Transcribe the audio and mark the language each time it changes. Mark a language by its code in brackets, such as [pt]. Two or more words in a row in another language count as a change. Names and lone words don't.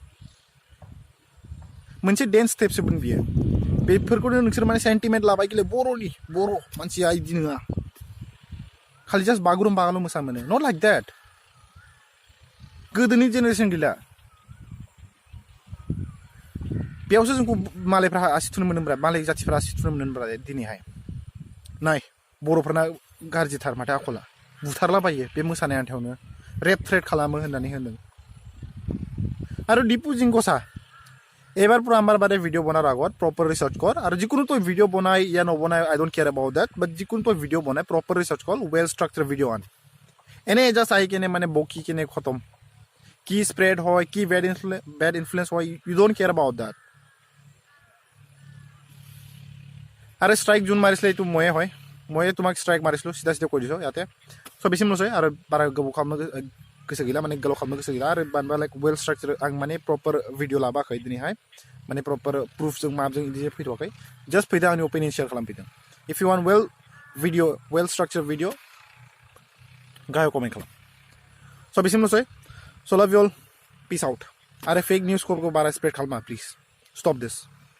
[brx] मोनसे डेन्स स्टेपसोमोन बियो बेफोरखौनो नोंसोर माने सेन्टिमेन्ट लाबाय गेले बर'नि बर' मानसिया बिदि नङा खालि जास्ट बागुरुम्बाल' मोसा मोनो [en] not like that [brx] गोदोनि जेनेरेसन गैला बेयावसो जोंखौ मालायफ्रा आसि थुनो मोनोब्रा मालाय जाथिफ्रा आसि थुनो मोनोब्रा दिनैहाय नाय बर'फोरना गाज्रिथार माथो आखला बुथारलाबायो बे मोसानाय आन्थायावनो रेप थ्रेट खालामो होननानै होनदों [as] আৰু ডিপু জিংগোসা এবাৰ পৰা আমাৰ বাৰে ভিডিঅ' বনাৰ আগত [en] proper research [as] কৰ আৰু যিকোনো তই ভিডিঅ' বনাই ইয়া নবনাই [en] I don't care about that but [as] যিকোনো তই ভিডিঅ' বনাই [en] proper research [as] কৰ [en] well structure video' [as] আন এনে জাষ্ট আহি কেনে মানে বকি কেনে খতম কি স্প্ৰেড হয় কি [en] bad influence [as] হয় [en] you don't care about that [as] আৰু ষ্ট্ৰাইক যোন মাৰিছিলে এইটো ময়ে তোমাক ষ্ট্ৰাইক মাৰিছিলোঁ চিধা কৈ দিছোঁ ইয়াতে চ' বেছি নচয় আৰু বাৰা गोबाव [brx] खालामनो गोसो गैला माने गोलाव खालामनो गोसो गैला आरो बानबा [en] like well structure [brx] आं माने [en] proper video [brx] लाबोआखै दिनैहाय माने [en] proper proofजों [brx] माबजों बिदि फैथ'वाखै जास्ट फैदों आंनि [en] opinion share [brx] खालामफैदों [en] if you want well structure video [brx] गाहायाव कमेन्ट खालाम स' बेसिम नसै [en] so love you all peace out [brx] आरो [en] fake newsफोरखौ [brx] बारा स्प्रेड खालामा [en] please stop this